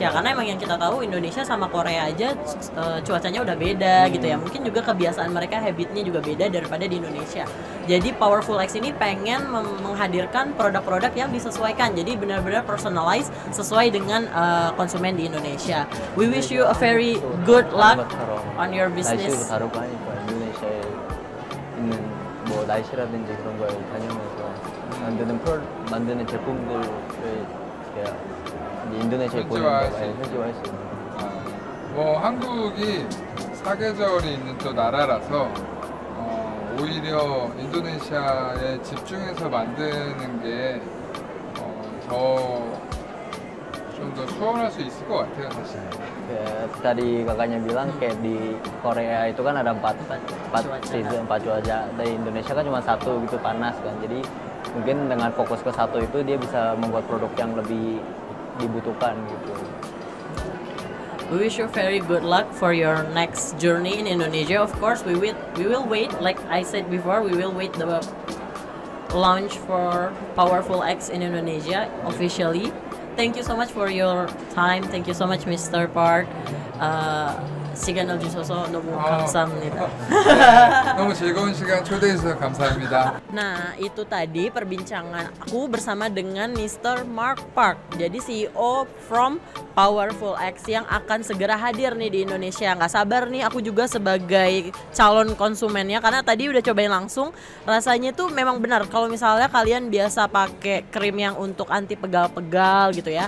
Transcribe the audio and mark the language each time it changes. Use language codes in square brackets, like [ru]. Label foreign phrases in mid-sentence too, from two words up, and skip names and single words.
[id] Karena emang yang kita tahu Indonesia sama Korea aja cuacanya udah beda gitu ya. Mungkin juga kebiasaan mereka, habitnya juga beda daripada di Indonesia. Jadi Powerful X ini pengen menghadirkan produk-produk yang disesuaikan. Jadi benar-benar personalized sesuai dengan konsumen di Indonesia. [en] We wish you a very good luck on your business. [ko] 날씨도 다르고 하니까 인도네시아에 있는 뭐 날씨라든지 그런 걸 다니면서 만드는 제품들을 인도네시아에 보내는 거에 현지화할 수 있는. 뭐 한국이 사계절이 있는 또 나라라서 오히려 인도네시아에 집중해서 만드는 게 좀 더 수월할 수 있을 것 같아요, 사실. [id] Tadi kakaknya bilang kayak di Korea itu kan ada 4 season, 4 cuaca. Di Indonesia kan cuma 1 gitu, panas kan. Jadi mungkin dengan fokus ke 1 itu dia bisa membuat produk yang lebih dibutuhkan gitu. [en] We wish you very good luck for your next journey in Indonesia. Of course, we will wait. Like I said before, we will wait the launch for Powerful X in Indonesia officially. Thank you so much for your time. Thank you so much, Mr. Park. [ko] 시간 내주셔서 너무 감사합니다. 너무 즐거운 시간 초대해 주셔서 감사합니다. [id] Nah, itu tadi perbincangan aku bersama dengan Mr. Mark Park. Jadi [en] CEO from Powerful X [id] yang akan segera hadir nih di Indonesia. Nggak sabar nih aku juga sebagai calon konsumennya, karena tadi udah cobain langsung. Rasanya tuh memang benar kalau misalnya kalian biasa pakai krim yang untuk anti pegal-pegal gitu ya.